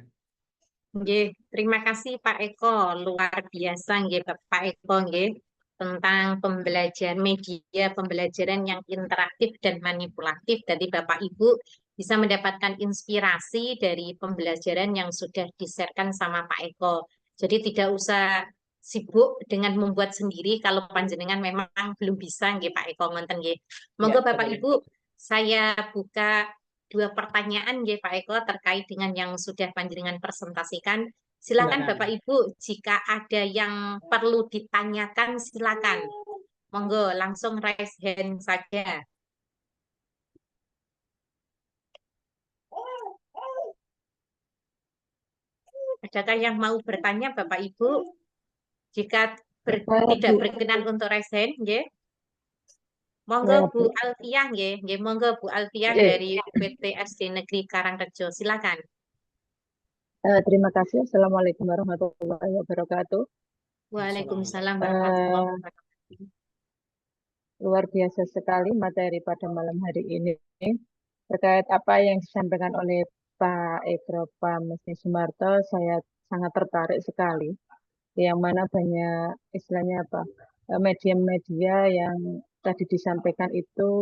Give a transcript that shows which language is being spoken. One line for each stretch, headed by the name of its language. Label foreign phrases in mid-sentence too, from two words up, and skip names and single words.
Indonesian: Nggih, terima kasih Pak Eko, luar biasa nggih Pak Eko nggih tentang pembelajaran media pembelajaran yang interaktif dan manipulatif. Dari Bapak Ibu bisa mendapatkan inspirasi dari pembelajaran yang sudah di-sharekan sama Pak Eko. Jadi tidak usah sibuk dengan membuat sendiri kalau panjenengan memang belum bisa nggih Pak Eko
Javanese: ngoten nggih.
Indonesian: Monggo Ya, Bapak betul. Ibu, saya buka 2 pertanyaan ya Pak Eko terkait dengan yang sudah panjenengan presentasikan. Silakan Silakan. Bapak Ibu, jika ada yang perlu ditanyakan silakan. Monggo langsung
English: raise hand
Indonesian: saja. Adakah yang mau bertanya Bapak Ibu? Jika tidak berkenan untuk
English: raise hand,
Indonesian: ya. Monggo Bu Alfiah nggih, monggo Bu Alfiah dari UPT SD Negeri Karangrejo. Silakan. Terima kasih.
Arabic: السلام عليكم ورحمة الله وبركاته. وعليكم السلام ورحمة الله وبركاته.
Indonesian: Luar biasa sekali materi pada malam hari ini terkait apa yang disampaikan oleh Pak Eko Pramesti Sumarto. Saya sangat tertarik sekali, yang mana banyak istilahnya apa media-media yang tadi disampaikan itu.